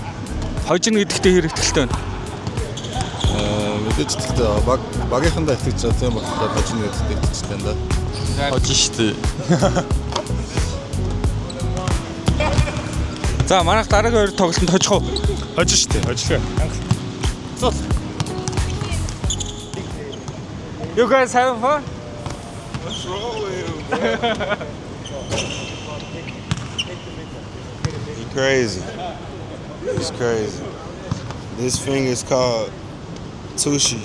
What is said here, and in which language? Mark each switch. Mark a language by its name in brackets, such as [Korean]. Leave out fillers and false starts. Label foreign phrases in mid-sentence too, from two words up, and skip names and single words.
[Mongolian] Хожно гэдэгтээ хэр итгэлтэй байна? Мэдээж итгэлтэй багийнхандаа итгэж байгаа тийм болохоор хожигно гэдэгт итгэж байна да. Хожиж шүү дээ. За манайх дараагийн 2 тоглолтод хожих уу? Хожиж шүү дээ. Хожлоо. [English] You guys have fun? What's wrong with him? He crazy. He's crazy. This finger is called Tushi.